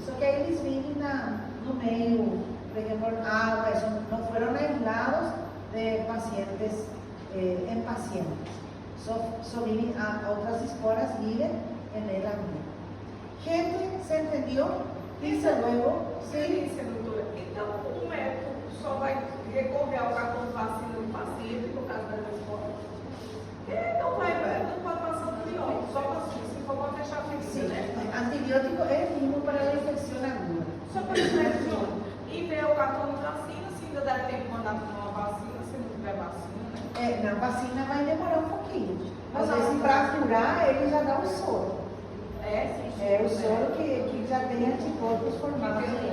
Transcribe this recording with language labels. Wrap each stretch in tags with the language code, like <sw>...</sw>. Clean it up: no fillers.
<pt>Só que aí eles vivem no meio,</pt> <es>por ejemplo, agua, eso, no fueron aislados de pacientes, en pacientes. Viven, otras esporas viven en el ambiente. Gente, ¿se entendió? Dice luego,</es> <pt>Sim, doutora. Então, o médico só vai recorrer ao cartão de vacina do paciente por causa das esporas? Não pode passar antibiótico, só se for para fechar a ferida,</pt> <es>sí,</es> <pt>né?</pt> <es>antibiótico es el mismo para la infección aguda.</es> <pt>Só para infecção. E ver o cartão de vacina, se ainda deve ter que mandar para uma vacina, se não tiver vacina, né? Na vacina vai demorar um pouquinho. Às vezes, para curar, ele já dá o soro. É o soro que já tem anticorpos formados.</pt>